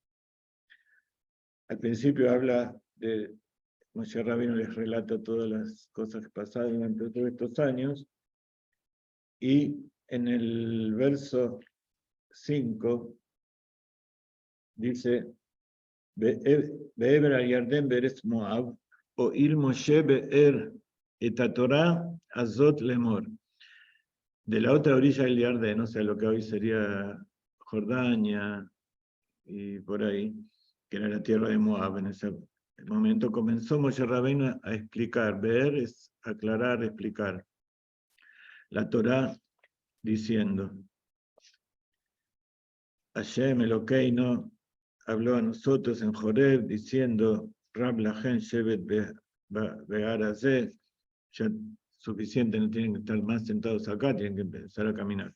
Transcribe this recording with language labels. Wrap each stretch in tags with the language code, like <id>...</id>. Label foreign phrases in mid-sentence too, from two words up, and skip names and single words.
<es>Al principio habla de Moshe Rabbeinu, les relata todas las cosas que pasaron durante todos estos años, y en el verso 5 dice:</es> <he>בעבר הירדן בארץ מואב הואיל משה באר את התורה הזאת לאמר.</he> <es>De la otra orilla del Yarden, o sea, lo que hoy sería Jordania y por ahí, que era la tierra de Moab. En ese momento comenzó Moshe Rabbeinu a explicar. Ver es aclarar, explicar. La Torá diciendo, Hashem Elokeinu habló a nosotros en Joreb diciendo,</es> <he>רב לכם שבת בהר הזה,</he> <es>ya suficiente, no tienen que estar más sentados acá, tienen que empezar a caminar.</es>